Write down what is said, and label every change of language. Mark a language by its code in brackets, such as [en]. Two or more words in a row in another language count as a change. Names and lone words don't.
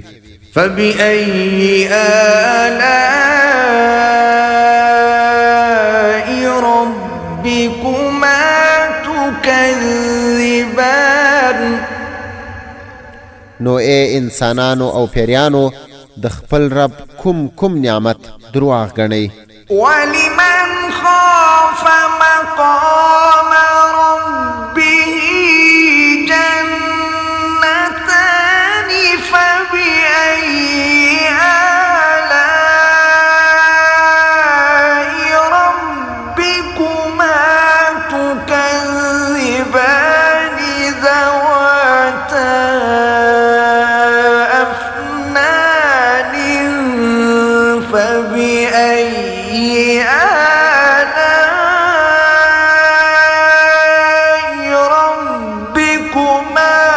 [ar] فبأي آلاء ربكما تكذبان [ps] نو اے انسانانو او پیریانو د خپل رب کوم نعمت درواغ ګڼئ [ar] ولمن خاف مقام مقام ربه جنتان فبأي آلاء ربكما تكذبان ذواتا أفنان فبأي آلاء ربكما